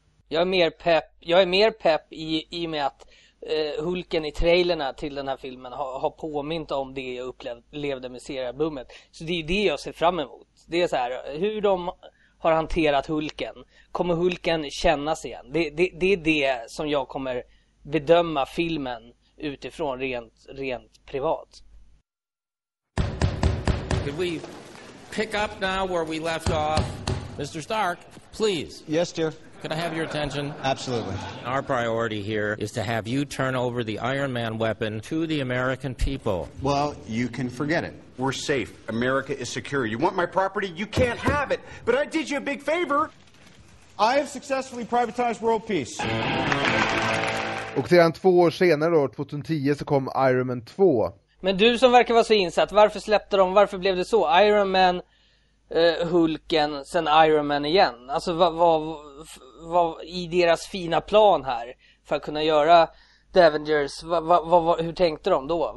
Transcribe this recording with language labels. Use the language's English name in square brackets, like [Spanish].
[Swedish] Jag är mer pepp i och med att Hulken i trailerna till den här filmen har påmint om det jag upplevde med seriebummet. Så det är ju det jag ser fram emot. Det är så här, hur de har hanterat Hulken. Kommer Hulken kännas igen? Det är det som jag kommer bedöma filmen utifrån, rent privat. [English] Could we pick up now where we left off? Mr. Stark, please. Yes, dear. Can I have your attention? Absolutely. Our priority here is to have you turn over the Iron Man weapon to the American people. Well, you can forget it. We're safe. America is secure. You want my property? You can't have it. But I did you a big favor. I have successfully privatized world peace. [Swedish] Och sedan två år senare då, 2010, så kom Iron Man 2. Men du som verkar vara så insatt, varför släppte de, varför blev det så? Iron Man, Hulken, sen Iron Man igen. Alltså vad i deras fina plan här för att kunna göra The Avengers, hur tänkte de då?